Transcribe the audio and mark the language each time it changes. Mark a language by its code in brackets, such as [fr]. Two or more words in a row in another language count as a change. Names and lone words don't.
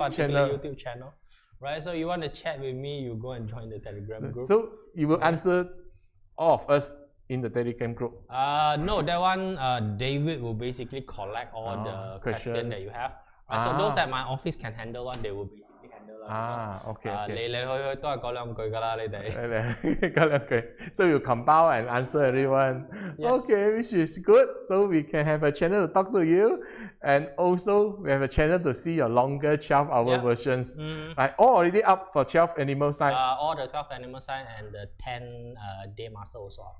[en] particular YouTube channel. Right, so you want to chat with me, you go and join the Telegram group. So you will answer all of us in the Telegram group? No, that one David will basically collect all the questions that you have. Right, so those that my office can handle, they will basically handle. Okay. [yue] 嚟嚟去去都係講兩句㗎啦，你哋。講兩句. [en] So you compile and answer everyone. Yes. Okay, which is good. So we can have a channel to talk to you, and also we have a channel to see your longer 12-hour versions. Right, all already up for 12 animal sign. All the 12 animal sign and the 10 day master also up.